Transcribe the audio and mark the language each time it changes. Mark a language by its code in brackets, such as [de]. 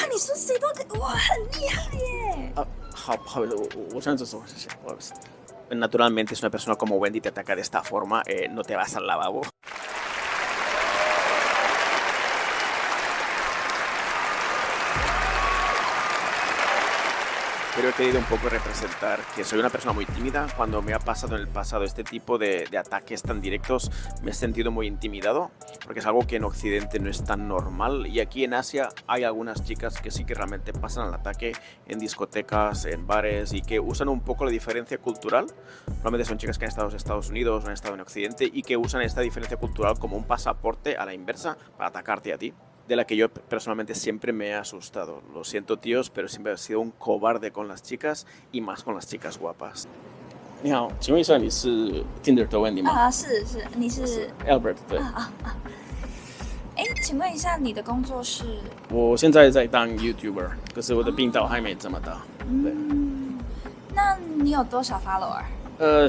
[zh] 哇，你说谁都可以，哇，很厉害耶。好，不好意思，我这样子说，谢谢，不好意思。 [es] Naturalmente, si una persona como Wendy te ataca de esta forma, no te vas al lavabo. Pero he querido un poco representar que soy una persona muy tímida. Cuando me ha pasado en el pasado este tipo de ataques tan directos, me he sentido muy intimidado, porque es algo que en Occidente no es tan normal. Y aquí en Asia hay algunas chicas que sí que realmente pasan al ataque en discotecas, en bares, y que usan un poco la diferencia cultural. Normalmente son chicas que han estado en Estados Unidos o han estado en Occidente y que usan esta diferencia cultural como un pasaporte a la inversa para atacarte a ti, de la que yo personalmente siempre me he asustado. Lo siento, tíos, pero siempre he sido un cobarde con las chicas y más con las chicas guapas. [zh] 你好，请问一下你是 Tinder 的Wendy吗？是，你是 Albert 对。请问一下你的工作是？我现在在当 YouTuber， 可是我的频道还没这么大。对。那你有多少 follower？